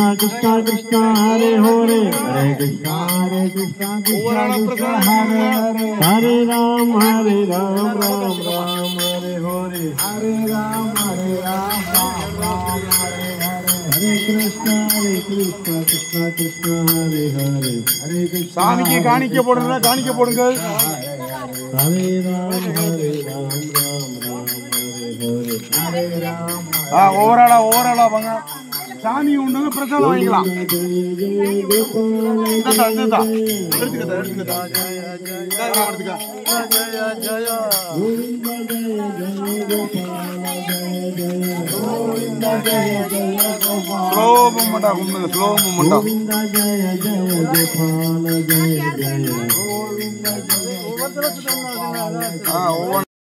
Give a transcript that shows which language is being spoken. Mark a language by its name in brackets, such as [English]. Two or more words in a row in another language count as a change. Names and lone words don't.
[Sanskrit] कृष्ण हरे हरे हरे कृष्ण कृष्ण कृष्ण हरे हरे हरे राम राम राम हरे हरे हरे राम राम हरे हरे हरे कृष्ण कृष्ण कृष्ण हरे हरे हरे कृष्ण Krishna Krishna Hare Hare Hare Krishna [Tamil] சாமிக்கு காணிக்கை போடுறதா காணிக்கை போடுங்க [Sanskrit] हरे राम हरे [Tamil] Ram ஓவராலா வாங்க சாமி உண்டுங்க பிரசாதம் வாங்கிக்கலாம் [English] slow moment கும்பிடுங்க slow moment